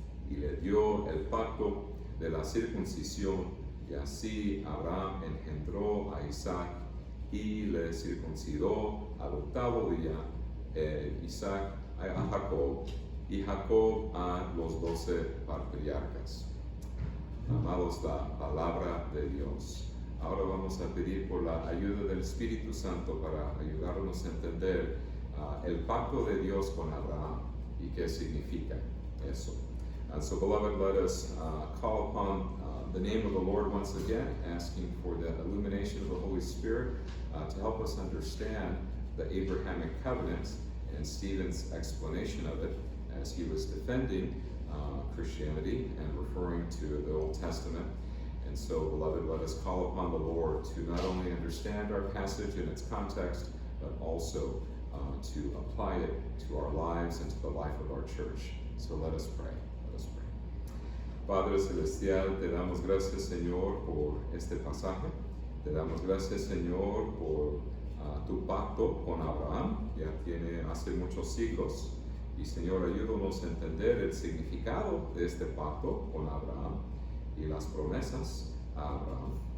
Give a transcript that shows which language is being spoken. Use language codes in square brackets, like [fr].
[es] Y le dio el pacto de la circuncisión, y así Abraham engendró a Isaac y le circuncidó al 8º día, Isaac a Jacob, y Jacob a los 12 patriarcas. Amados, la palabra de Dios. Ahora vamos a pedir por la ayuda del Espíritu Santo para ayudarnos a entender el pacto de Dios con Abraham y qué significa eso. [en] And so, beloved, let us call upon the name of the Lord once again, asking for the illumination of the Holy Spirit to help us understand the Abrahamic covenant and Stephen's explanation of it as he was defending Christianity and referring to the Old Testament. And so, beloved, let us call upon the Lord to not only understand our passage in its context, but also to apply it to our lives and to the life of our church. So let us pray. Let us pray. [es] Padre Celestial, te damos gracias, Señor, por este pasaje. Te damos gracias, Señor, por tu pacto con Abraham. Ya tiene hace muchos siglos. Y, Señor, ayúdanos a entender el significado de este pacto con Abraham y las promesas a Abraham.